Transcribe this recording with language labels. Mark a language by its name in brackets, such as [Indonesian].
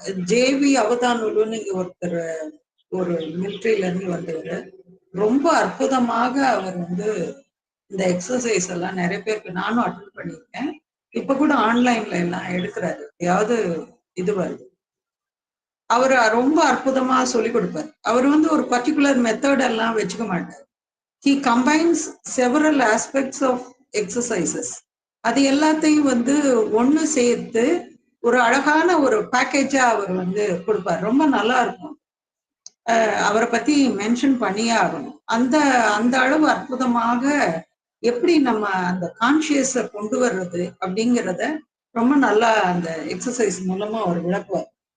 [Tamil] JV அவதானுலுன்னு இங்க ஒருத்தர் ஒரு மிலிட்ரியில இருந்து வந்தவர், ரொம்ப அற்புதமாக அவர் வந்து இந்த எக்ஸசைஸ் எல்லாம் நிறைய பேருக்கு நானும் அட்டென்ட் பண்ணியிருக்கேன். இப்ப கூட ஆன்லைன்ல எல்லாம் எடுக்கிறாரு, எதையாவது இது வருது. அவர் ரொம்ப அற்புதமா சொல்லி கொடுப்பார். அவர் வந்து ஒரு பர்டிகுலர் மெத்தட் எல்லாம் வச்சுக்க மாட்டார். [English] He combines several aspects of exercises. [Tamil] அது எல்லாத்தையும் வந்து ஒண்ணு சேர்த்து ஒரு அழகான ஒரு பேக்கேஜா அவர் வந்து கொடுப்பார். ரொம்ப நல்லா இருக்கும். அவரை பத்தி மென்ஷன் பண்ணியே ஆகணும். அந்த அந்த அளவு அற்புதமாக எப்படி நம்ம அந்த கான்சியஸ கொண்டு வர்றது அப்படிங்கிறத ரொம்ப நல்லா அந்த எக்ஸசைஸ் மூலமா அவர் விளக்குவார்.